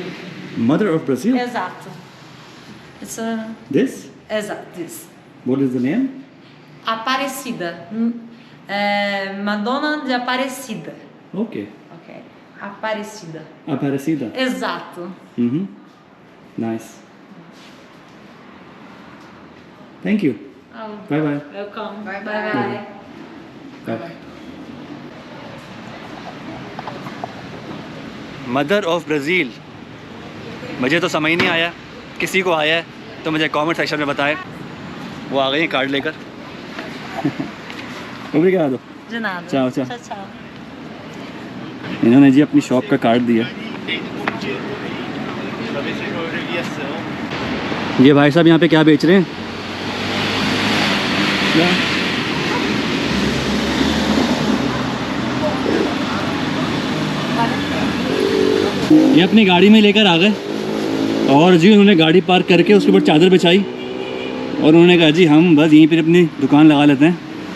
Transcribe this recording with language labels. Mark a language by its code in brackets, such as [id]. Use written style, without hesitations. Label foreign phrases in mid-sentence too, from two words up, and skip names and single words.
[en] Mother of Brazil? [pt] Exato. It's [en] This? exato, this. What is the name? [pt] Aparecida. Madonna de Aparecida. [en] ओके Ok. Aparecida. Aparecida. [pt] Exato. [en] nice, thank you, Oh, bye bye welcome. Bye Bye bye. bye. Mother of Brazil, [hi] मुझे तो समझ नहीं आया, किसी को आया है तो मुझे [en] comment section [hi] में बताएं। वो आ गई हैं कार्ड लेकर। ओब्रिगाडो। [pt] De nada. Tchau, tchau. Tchau, tchau. [hi] इन्होंने जी अपनी शॉप का कार्ड दिया। ये भाई साहब यहाँ पे क्या बेच रहे हैं? क्या? ये अपनी गाड़ी में लेकर आ गए और जी उन्होंने गाड़ी पार्क करके उसके ऊपर चादर बिछाई और उन्होंने कहा जी हम बस यहीं पर अपनी दुकान लगा लेते हैं।